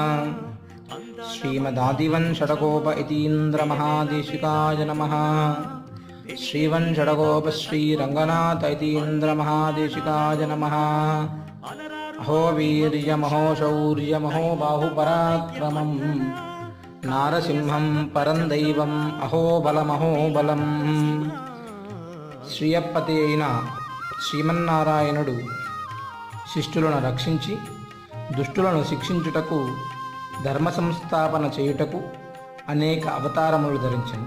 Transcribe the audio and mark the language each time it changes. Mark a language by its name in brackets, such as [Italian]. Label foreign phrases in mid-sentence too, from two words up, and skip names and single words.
[Sanskrit] श्रीमदादिवंशडकोप इतीन्द्र महादेशिकाय नमः। श्रीवंशडकोप श्रीरंगनाथ इतीन्द्र महादेशिकाय नमः। अहो वीर्यमहो शौर्यमहो बाहुपराक्रमम् నారసింహం పరం దైవం అహోబలమహోబలం. [Telugu] శ్రీయప్పతి అయిన శ్రీమన్నారాయణుడు శిష్టులను రక్షించి దుష్టులను శిక్షించుటకు ధర్మ సంస్థాపన చేయుటకు అనేక అవతారములు ధరించను.